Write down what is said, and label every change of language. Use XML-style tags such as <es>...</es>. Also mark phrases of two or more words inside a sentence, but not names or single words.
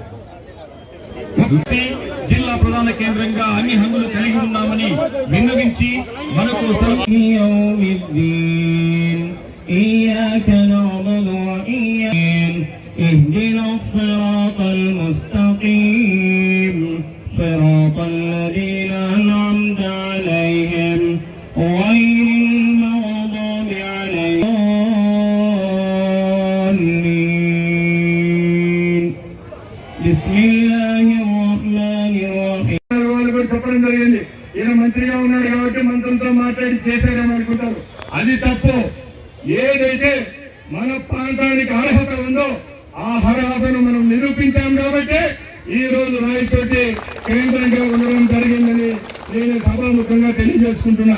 <te>జిల్లా ప్రధాన కేంద్రంగా అన్ని హంగులు కలిగి ఉన్నామని విన్నవించి మనకు</te> <ar>صراط الذين أنعمت عليهم غير المغضوب عليهم بسم الله الرحمن الرحيم.</ar> <te>చెప్పడం జరిగింది. ఈయన మంత్రిగా ఉన్నాడు కాబట్టి మంత్రులతో మాట్లాడి చేశాడని అనుకుంటారు. అది తప్పు. ఏదైతే మన ప్రాంతానికి అర్హత ఉందో ఆ అర్హతను మనం నిరూపించాం కాబట్టి ఈ రోజు రాయచోటి కేంద్రంగా ఉండడం జరిగిందని నేను సభాముఖంగా తెలియజేసుకుంటున్నా.</te>